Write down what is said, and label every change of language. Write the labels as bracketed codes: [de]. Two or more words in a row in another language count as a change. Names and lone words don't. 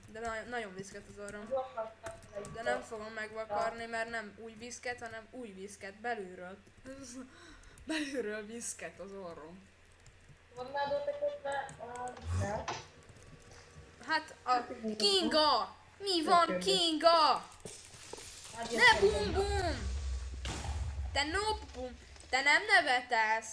[hu] De nagyon viszket az orrom. De nem fogom megvakarni, mert nem új viszket, hanem új viszket belülről. Belülről viszket az orrom. Van nálad ötletbe? Nem. Hát a Kinga! Mi van, Kinga? Ne bum bum! Te no bum! Te nem nevetesz!